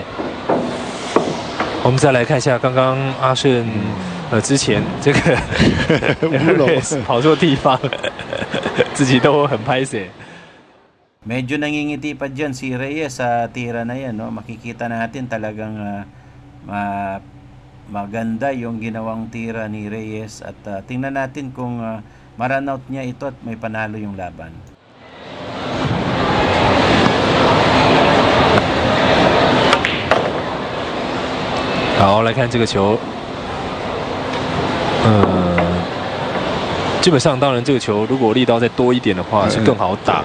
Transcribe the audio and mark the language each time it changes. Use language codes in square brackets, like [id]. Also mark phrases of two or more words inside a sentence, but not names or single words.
[zh] 我们再来看一下刚刚阿顺之前这个跑错地方，自己都很拍摄。 [tl] Medyo nangingiti pa dyan si Reyes sa tira na yan. No? Makikita natin talagang maganda yung ginawang tira ni Reyes. At tingnan natin kung ma-run out niya ito at may panalo yung laban. [zh] 好，来看这个球。基本上，当然这个球如果力道再多一点的话，是更好打。